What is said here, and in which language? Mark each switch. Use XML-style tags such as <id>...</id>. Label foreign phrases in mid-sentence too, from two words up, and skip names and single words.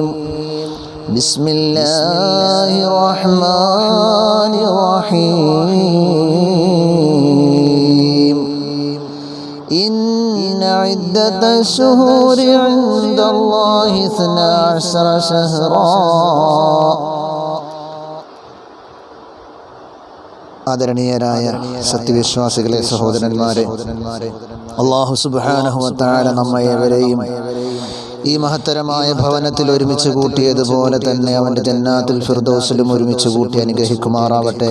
<ar>بسم الله الرحمن الرحيم. إن عدة الشهور عند الله 12 شهرا.</ar> <ml>ആദരണീയരായ സത്യവിശ്വാസികളെ, സഹോദരന്മാരെ,</ml> <ar>الله سبحانه و تعالى</ar> <ml>നമ്മയെവരെയും ഈ മഹത്തരമായ ഭവനത്തിൽ ഒരുമിച്ച് കൂട്ടിയതുപോലെ തന്നെ അവൻ്റെ ജന്നാത്തുൽ ഫിർദൗസിലും ഒരുമിച്ച് കൂട്ടി അനുഗ്രഹിക്കുമാറാവട്ടെ.</ml>